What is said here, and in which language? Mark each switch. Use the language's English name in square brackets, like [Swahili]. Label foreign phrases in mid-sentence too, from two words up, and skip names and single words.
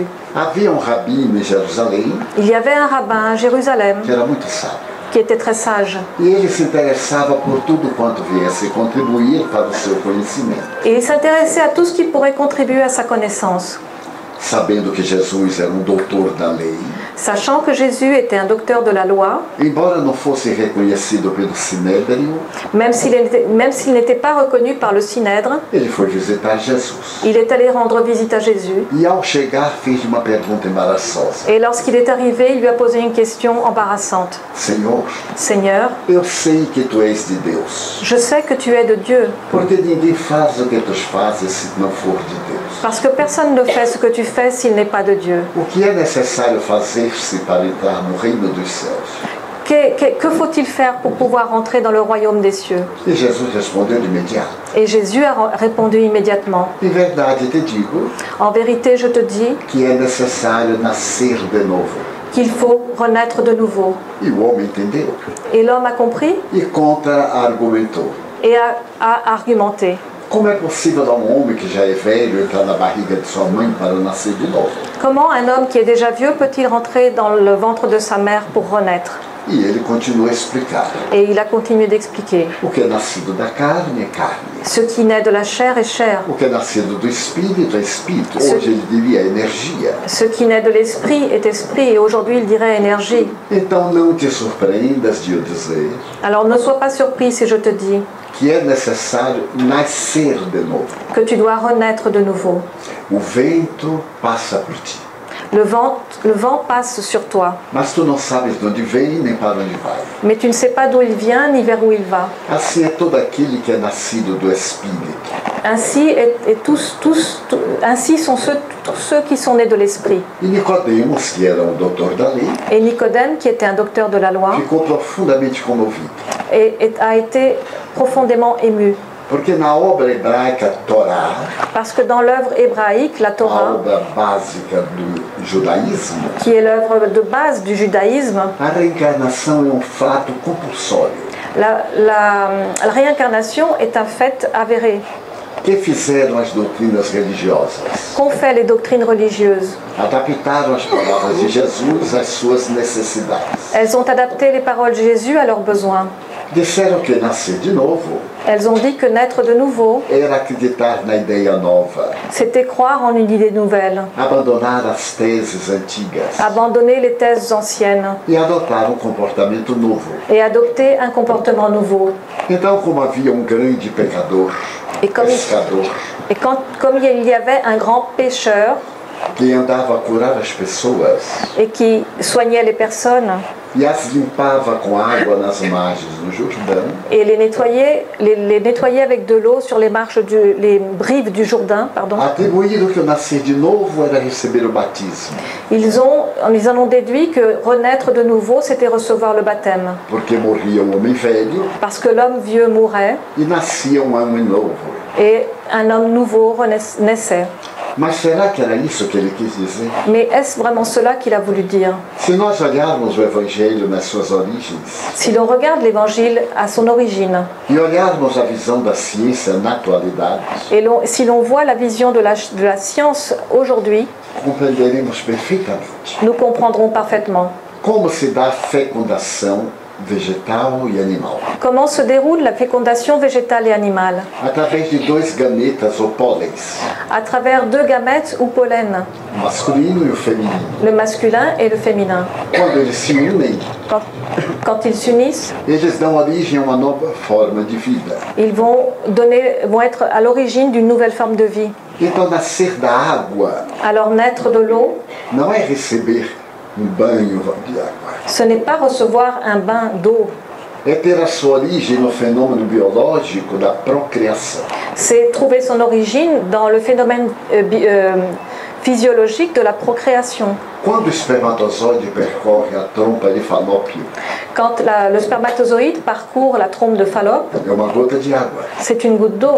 [Portuguese] Havia um rabino em Jerusalém [French] Il y avait un rabbin à Jérusalem [Portuguese] que era muito sábio. [French] qui était très sage. [Portuguese] E ele se interessava por tudo quanto viesse contribuir para o seu conhecimento. [French] Et il s'intéressait à tout ce qui pourrait contribuer à sa connaissance. [Portuguese] Sabendo que Jesus era um doutor da lei, [French] Sachant que Jésus était un docteur de la loi, [Portuguese] embora não fosse reconhecido pelo Sinédrio, [French] même s'il n'était pas reconnu par le Synèdre, [Portuguese] ele foi visitar Jesus. [French] il est allé rendre visite à Jésus. [Portuguese] E ao chegar fez uma pergunta embaraçosa. [French] Et lorsqu'il est arrivé, il lui a posé une question embarrassante. [Portuguese] Senhor, [French] Seigneur, [Portuguese] eu sei que tu és de Deus, [French] je sais que tu es de Dieu, [Portuguese] porque ninguém faz o que tu fazes se não for de Deus. [French] parce que personne ne fait ce que tu fais s'il n'est pas de Dieu. [Portuguese] O que é necessário fazer-se para entrar no reino dos céus? [French] Que faut-il faire pour pouvoir entrer dans le royaume des cieux? [Portuguese] E Jesus respondeu de imediato: [French] Et Jésus a répondu immédiatement. [Portuguese] Em verdade te digo [French] En vérité, je te dis [Portuguese] que é necessário nascer de novo. [French] qu'il faut renaître de nouveau. [Portuguese] E o homem entendeu [French] Et l'homme a compris [Portuguese] e contra-argumentou. [French] et a argumenté. [Portuguese] Como é possível a um homem que já é velho entrar na barriga de sua mãe para nascer de novo? [French] Comment un homme qui est déjà vieux peut-il rentrer dans le ventre de sa mère pour renaître? [Portuguese] E ele continua a explicar. [French] Et il a continué d'expliquer. [Portuguese] O que é nascido da carne é carne. [French] Ce qui naît de la chair est chair. [Portuguese] O que é nascido do espírito é espírito. Hoje ele diria energia. [French] Ce qui naît de l'esprit est esprit. Et aujourd'hui, il dirait énergie. [Portuguese] Então não te surpreendas de eu dizer [French] Alors ne sois pas surpris si je te dis [Portuguese] que é necessário nascer de novo. [French] que tu dois renaître de nouveau. [Portuguese] O vento passa por ti, [French] Le vent passe sur toi, [Portuguese] mas tu não sabes de onde vem nem para onde vai. [French] mais tu ne sais pas d'où il vient ni vers où il va. [Portuguese] Assim é todo aquele que é nascido do Espírito. [French] Ainsi, ainsi sont tous ceux qui sont nés de l'Esprit. [Portuguese] E Nicodemos, que era um doutor da lei, [French] Et Nicodème, qui était un docteur de la loi, [Portuguese] ficou profundamente comovido. [French] a été profondément ému. [Portuguese] Porque na obra hebraica Torá, [French] Parce que dans l'œuvre hébraïque, la a Torah, [Portuguese] obra básica do judaísmo, [French] qui est l'œuvre de base du judaïsme, [Portuguese] a reencarnação é um fato compulsório. [French] la réincarnation est un fait avéré. [Portuguese] Que fizeram as doutrinas religiosas? [French] Qu'ont fait les doctrines religieuses? [Portuguese] Adaptaram as palavras de Jesus às suas necessidades. [French] Elles ont adapté les paroles de Jésus à leurs besoins. [Portuguese] Disseram que nascer de novo [French] Elles ont dit que naître de nouveau, [Portuguese] era acreditar na ideia nova, [French] c'était croire en une idée nouvelle, [Portuguese] abandonar as teses antigas [French] abandonner les thèses anciennes [Portuguese] e adotar um comportamento novo. [French] et adopter un comportement nouveau. [Portuguese] Então, como havia um grande pecador, [French] Et comme, [Portuguese] pescador, [French] comme il y avait un grand pécheur [Portuguese] que andava a curar as pessoas [French] et qui soignait les personnes [Portuguese] e as limpava com água nas margens do Jordão, [French] et les nettoyait avec de l'eau sur les les brives du Jourdain, pardon, [Portuguese] atribuíram que o nascer de novo era receber o batismo, [French] ils en ont déduit que renaître de nouveau, c'était recevoir le baptême. [Portuguese] porque morria o homem velho [French] Parce que l'homme vieux mourait [Portuguese] e nascia um homem novo. [French] et un homme nouveau naissait. [Portuguese] Mas será que era isso que ele quis dizer? [French] Mais est-ce vraiment cela qu'il a voulu dire? [Portuguese] Se nós olharmos o Evangelho nas suas origens [French] Si l'on regarde l'évangile à son origine, [Portuguese] e olharmos a visão da ciência na atualidade, [French] et si l'on voit la vision de la science aujourd'hui, [Portuguese] compreenderemos perfeitamente [French] nous comprendrons parfaitement [Portuguese] como se dá a fecundação vegetal e animal. [French] comment se déroule la fécondation végétale et animale, [Portuguese] Através de dois gametas ou pólenes, [French] à travers deux gamètes ou pollen, [Portuguese] o masculino e o feminino. [French] le masculin et le féminin. [Portuguese] Quando eles se unem, [French] Quand ils s'unissent, [Portuguese] eles dão origem a uma nova forma de vida. [French] ils vont être à l'origine d'une nouvelle forme de vie. [Portuguese] Então, nascer da água [French] Alors naître de l'eau, [Portuguese] não é receber banho de água. [French] ce n'est pas recevoir un bain d'eau, [Portuguese] É ter a sua origem no fenômeno biológico da procriação. [French] c'est trouver son origine dans le phénomène physiologique de la procréation. [Portuguese] Quando o espermatozoide percorre a trompa de Falópio, [French] Quand le spermatozoïde parcourt la trompe de Fallope, [Portuguese] é uma gota de água. [French] c'est une goutte d'eau.